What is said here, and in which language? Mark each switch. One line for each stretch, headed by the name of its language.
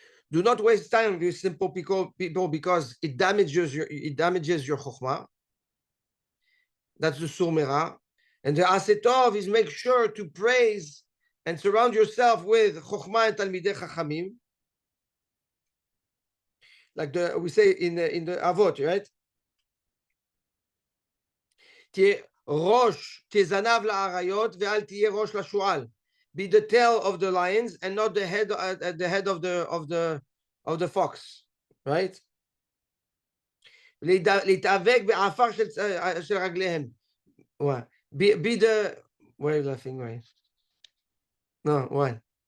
English: Do not waste time with simple people because it damages your chokhmah. That's the surmera. And the asetov is make sure to praise and surround yourself with chokhmah and talmidei chachamim. Like we say in the Avot, right?
Hebrew: תהיה ראש כזנב לאריות ואל תהיה ראש לשועל.
English: Be the tail of the lions and not the head of the fox, right?
Hebrew: להתאבק בעפר של רגליהם.
English: Be the, why are you laughing? Why? No, why?